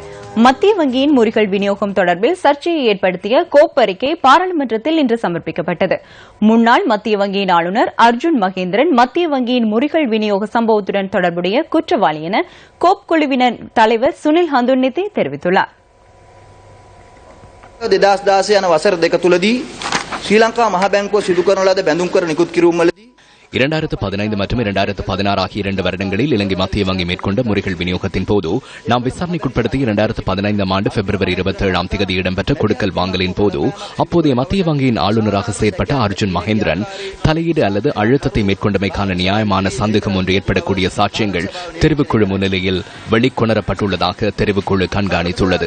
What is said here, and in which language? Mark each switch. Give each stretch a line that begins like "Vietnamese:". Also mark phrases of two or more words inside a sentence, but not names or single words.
Tamil: மத்திய வங்கியின் முறிகள் விநியோகம் தொடர்பில் சர்ச்சையை ஏற்படுத்திய கோப் அறிக்கை பாராளுமன்றத்தில் இன்று சமர்ப்பிக்கப்பட்டது. முன்னாள் மத்திய வங்கியின் ஆளுநர் அர்ஜுன் மகேந்திரன் மத்திய வங்கியின் முறிகள் விநியோக சம்பவத்துடன் தொடர்புடைய குற்றவாளி என கோப் குழுவினர் தலைவர் சுனில் ஹந்துன்னித்தி தெரிவித்துள்ளார்.
Sinhala: 2016 යන වසර දෙක තුලදී ශ්‍රී ලංකා මහ බැංකුව සිදු කරන ලද බැඳුම් කර නිකුත් කිරීමවලදී
Tamil: 2015 மற்றும் 2016 ஆகிய 2 வருடங்களில் இலங்கை மத்திய வங்கி மேற்கொண்ட முறைகள் விநியோகத்தின் போது நாம் விசாரணைக்குட்படுத்தி 2015 ஆண்டு பிப்ரவரி 27ஆம் தேதி இடம்பெற்ற கொடுக்கல் வாங்கலின் போது அப்போதைய மத்திய வங்கியின் ஆளுநராக செயற்பட்ட அர்ஜுன் மகேந்திரன் தலையீடு அல்லது அழுத்தத்தை மேற்கொண்டமைக்கான நியாயமான சந்தேகம் ஒன்று ஏற்படக்கூடிய சாட்சியங்கள் தெரிவுக்குழு முன்னிலையில் வெளிக்கொணரப்பட்டுள்ளதாக தெரிவுக்குழு கண்காணித்துள்ளது.